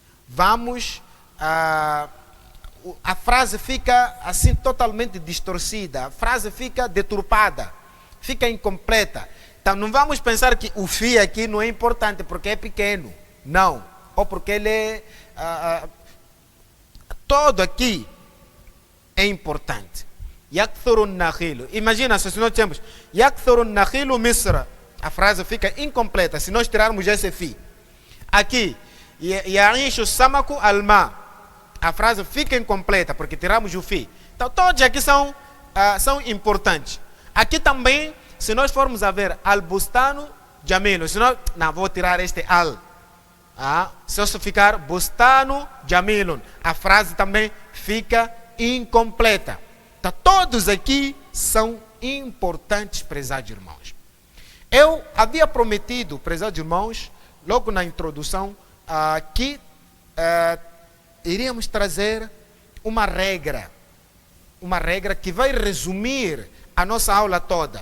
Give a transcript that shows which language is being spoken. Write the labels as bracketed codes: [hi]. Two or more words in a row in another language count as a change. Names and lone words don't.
[pt] A frase fica assim totalmente distorcida, a frase fica deturpada, fica incompleta. Então não vamos pensar que o fi aqui não é importante porque é pequeno, não, ou porque ele é todo aqui é importante. [ar] يكثر نخيل. [pt] Imagina se nós temos [ar] يكثر نخيل مصر, [pt] a frase fica incompleta se nós tirarmos esse fi. Aqui [ar] يعيش سمك الماء, [pt] a frase fica incompleta porque tiramos o fi. Então todos aqui são importantes. Aqui também, se nós formos a ver [ar] البستان جميل, [pt] se nós, não, vou tirar este al. Se eu ficar [ar] بستان جميل, [pt] a frase também fica incompleta. Então todos aqui são importantes, prezados irmãos. Eu havia prometido, prezados irmãos, logo na introdução, que iríamos trazer uma regra que vai resumir a nossa aula toda.